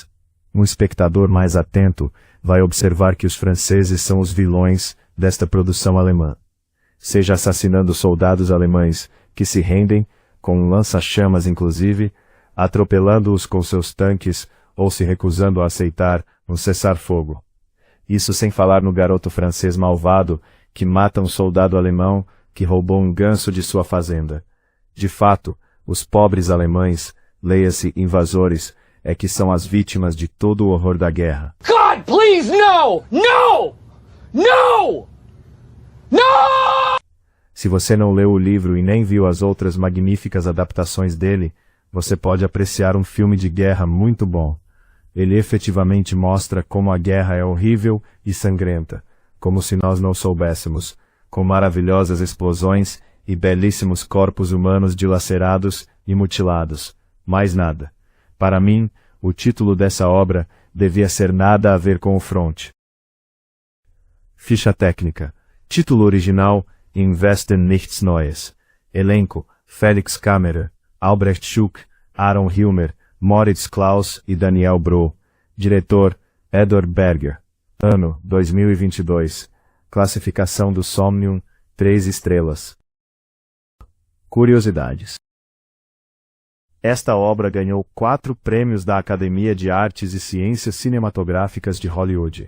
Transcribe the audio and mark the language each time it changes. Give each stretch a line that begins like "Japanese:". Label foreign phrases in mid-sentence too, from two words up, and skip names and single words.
Portuguese: Um espectador mais atento vai observar que os franceses são os vilões desta produção alemã, seja assassinando soldados alemães que se rendem, com um lança-chamas inclusive, atropelando-os com seus tanques ou se recusando a aceitar um cessar-fogo. Isso sem falar no garoto francês malvado que mata um soldado alemão que roubou um ganso de sua fazenda. De fato, os pobres alemães, leia-se invasores, é que são as vítimas de todo o horror da guerra.
English: God, please, no! No! No! No!
Portuguese: Se você não leu o livro e nem viu as outras magníficas adaptações dele, você pode apreciar um filme de guerra muito bom. Ele efetivamente mostra como a guerra é horrível e sangrenta, como se nós não soubéssemos, com maravilhosas explosões e belíssimos corpos humanos dilacerados e mutilados. Mais nada. Para mim, o título dessa obra devia ser Nada a ver com o front. Ficha técnica. Título original: Im Westen nichts Neues. Elenco: Felix Kammerer, Albrecht Schuck, Aaron Hilmer, Moritz Klaus e Daniel Bro. Diretor: Edward Berger. Ano: 2022. Classificação do Somnium: 3 estrelas. Curiosidades. Esta obra ganhou 4 prêmios da Academia de Artes e Ciências Cinematográficas de Hollywood.